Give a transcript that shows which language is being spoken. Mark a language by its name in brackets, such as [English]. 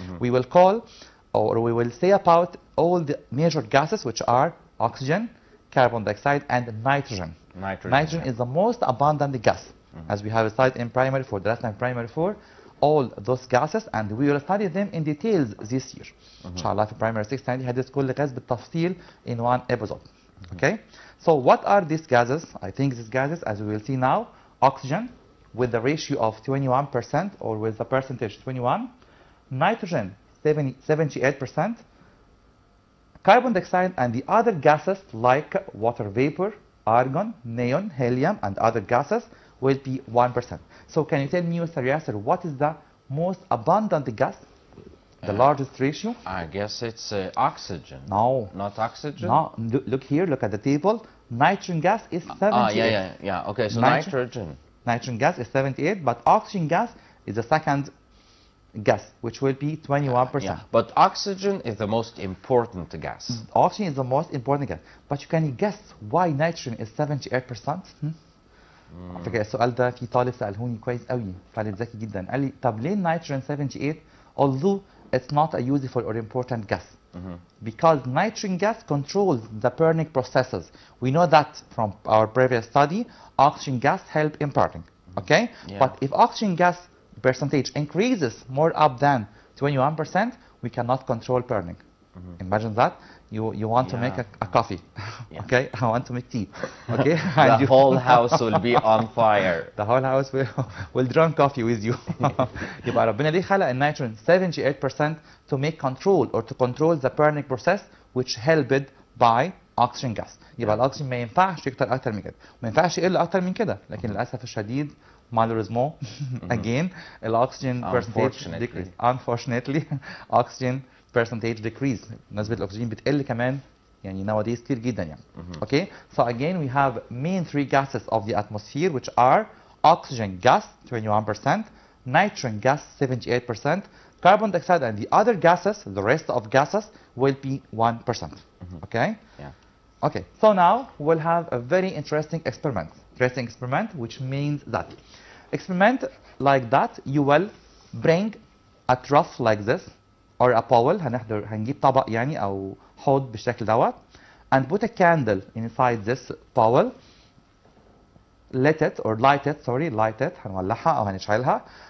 [English] We will call, or we will say about all the major gases, which are oxygen, carbon dioxide, and nitrogen. Nitrogen is the most abundant gas. As we have studied in primary 4, the last time primary 4, all those gases, and we will study them in details this year. [Arabic] Inshallah, في primary 6 عندي هدرس كل غاز بالتفصيل [English] in one episode. Okay? So what are these gases? I think these gases, as we will see now, oxygen with the ratio of 21% or with the percentage 21, nitrogen 78%, carbon dioxide and the other gases like water vapor, argon, neon, helium, and other gases will be 1%. So can you tell me, Mr. Yasser, what is the most abundant gas? The largest ratio? I guess it's oxygen. No. Not oxygen? No. Look here, look at the table. Nitrogen gas is 78. Yeah. Okay, so nitrogen. Nitrogen gas is 78, but oxygen gas is the second gas, which will be 21%. Yeah, but oxygen is the most important gas. Oxygen is the most important gas. But you can guess why nitrogen is 78%? [Arabic] على فكرة السؤال ده في طالب سألهوني كويس قوي، طالب ذكي جدا، قال لي طب ليه nitrogen 78 [English] although it's not a useful or important gas? Because nitrogen gas controls the burning processes. We know that from our previous study, oxygen gas help in burning. Okay? Yeah. But if oxygen gas percentage increases more up than 21%, we cannot control burning. Imagine that. You want to make a coffee. Okay? I want to make tea. Okay? The whole house will be on fire. The whole house will drink coffee with you. [Arabic] يبقى ربنا ليه خلق النيتروجين 78% [English] to make control or to control the burning process which helped by oxygen gas. [Arabic] يبقى الاكسجين ما ينفعش يكتر اكتر من كده، ما ينفعش يقل اكتر من كده، لكن للاسف الشديد [French] malheureusement [Arabic] again الاكسجين [English] percentage decrease. Unfortunately oxygen percentage decrease. [Arabic] نسبة الأكسجين بتقل كمان يعني nowadays كتير جدا يعني. [English] Okay, so again we have main three gases of the atmosphere which are oxygen gas 21%, nitrogen gas 78%, carbon dioxide and the other gases, the rest of gases will be 1%. Okay? Yeah. Okay, so now we'll have a very interesting experiment. Which means that experiment like that you will bring a trough like this or a bowl. [Arabic] هنجيب طبق يعني أو حوض بالشكل دوت [English] and put a candle inside this bowl. Light it [Arabic] هنولعها أو هنشعلها.